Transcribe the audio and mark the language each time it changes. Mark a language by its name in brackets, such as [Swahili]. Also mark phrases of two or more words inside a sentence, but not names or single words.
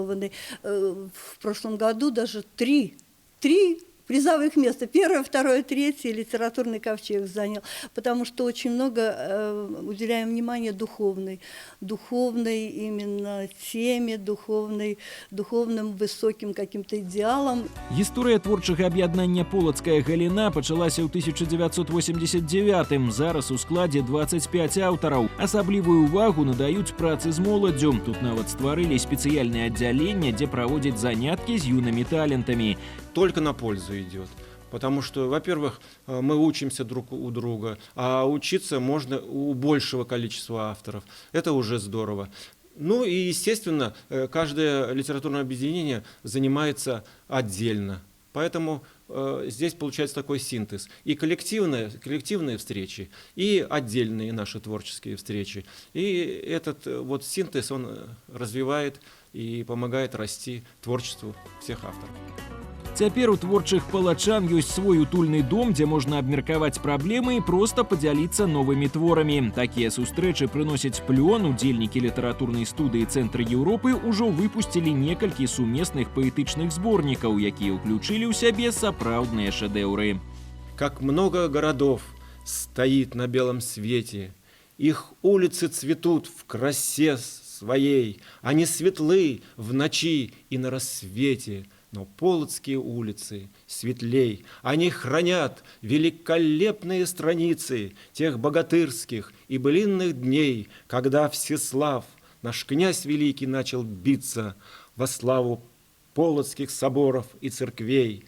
[Russian] В прошлом году даже три призовых места. Первое, второе, третье литературный ковчег занял, потому что очень много уделяем внимания духовной именно теме, духовным высоким каким-то идеалам. [Belarusian] Гісторыя творчага аб'яднання «Полацкая галіна» пачалася ў 1989-м. Зараз у складзе 25 аўтараў. Асаблівую увагу надаюць працы з моладдзю. Тут нават стварылі спецыяльнае аддзяленне, дзе праводзяць заняткі з юнымі талентамі. [Russian] Только на пользу идет. Потому что, во-первых, мы учимся друг у друга, а учиться можно у большего количества авторов. Это уже здорово. Ну и, естественно, каждое литературное объединение занимается отдельно. Поэтому здесь получается такой синтез. И коллективные встречи, и отдельные наши творческие встречи. И этот синтез, он развивает и помогает расти творчеству всех авторов. [Belarusian] Цяпер у творчых палачан ёсць свой утульны дом, дзе можна абмеркаваць праблемы і проста падзяліцца новымі творамі. Такія сустрэчы прыносяць плён. Удзельнікі літаратурнай студыі «Цэнтр Еўропы» ўжо выпусцілі некалькі сумесных паэтычных зборнікаў, якія ўключылі ў сябе сапраўдныя шэдэўры. [Russian] Как много городов стоит на белом свете, Их улицы цветут в красе своей, они светлы в ночи и на рассвете, но полоцкие улицы светлей. Они хранят великолепные страницы тех богатырских и былинных дней, когда Всеслав, наш князь великий, начал биться во славу полоцких соборов и церквей.